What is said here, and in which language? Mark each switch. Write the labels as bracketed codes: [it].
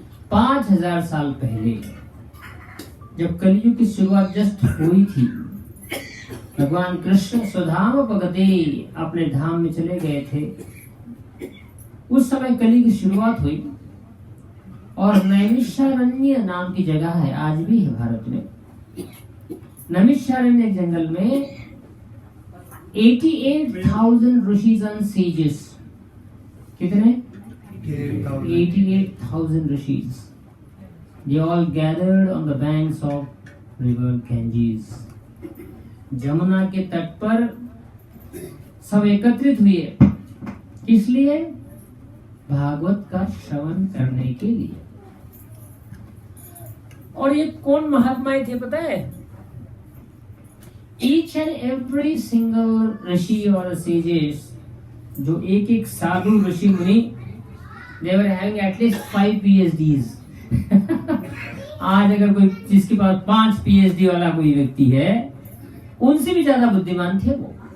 [hi] 5000 साल पहले जब कलयुग की शुरुआत जस्ट हुई थी, भगवान कृष्ण स्वधाम भगते अपने धाम में चले गए थे। उस समय कली की शुरुआत हुई और नैमिषारण्य नाम की जगह है, आज भी है भारत में। नैमिषारण्य जंगल में 88,000 [en] rishis and sages, [hi] कितने 88,000 rishis, [en] they all gathered on the banks of river Ganges। [hi] Jamuna के तट पर सब एकत्रित हुए, इसलिए भागवत का श्रवण करने के लिए। और ये कौन महात्माएं थे पता है, [en] each and every single [hi] ऋषि और सेजेस, जो एक एक साधु ऋषि मुनि, [en] they were having at least 5 PhDs [hi] आज अगर कोई जिसके पास 5 PhD वाला कोई व्यक्ति है, उनसे भी ज्यादा बुद्धिमान थे वो।